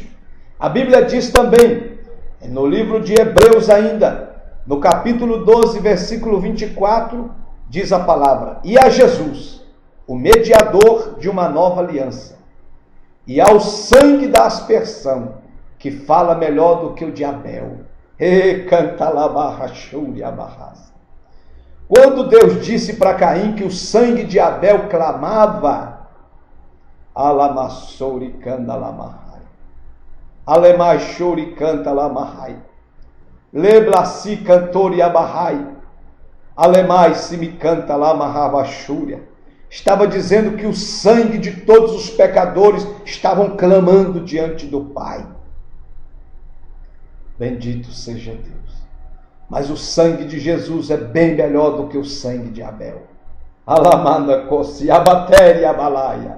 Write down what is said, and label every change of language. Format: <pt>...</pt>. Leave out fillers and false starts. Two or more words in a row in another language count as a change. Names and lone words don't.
<pt>A Bíblia diz também, no livro de Hebreus ainda, no capítulo 12, versículo 24, diz a palavra: e a Jesus, o mediador de uma nova aliança, e ao sangue da aspersão, que fala melhor do que o de Abel. Quando Deus disse para Caim que o sangue de Abel clamava, Alamassori canta lamahai, Alemachori canta lamahai, Leblasi cantori abahai, Alemai se me canta lamahavachúria. Estava dizendo que o sangue de todos os pecadores estavam clamando diante do Pai. Bendito seja Deus. Mas o sangue de Jesus é bem melhor do que o sangue de Abel. Alamanda Kossi, Abatere Abalaia.</pt>